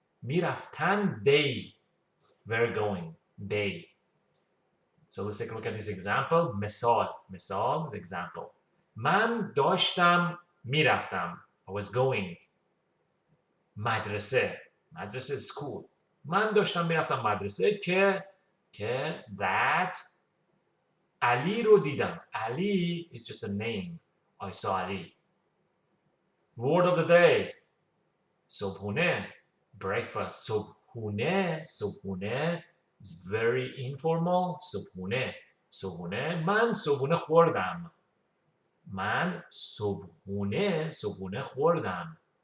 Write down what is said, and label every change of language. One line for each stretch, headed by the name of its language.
English: میرفتن they were going, they. So let's take a look at this example. مثال is example.
Persian: من داشتم میرفتم.
English: I was going.
Persian: مدرسه school. من داشتم میرفتم مدرسه که that علی رو دیدم.
English: Ali is just a name. I saw Ali. Word of the day. صبحونه. Breakfast. صبحونه is very informal.
Persian: صبحونه. من صبحونه خوردم. من صبحونه خوردم.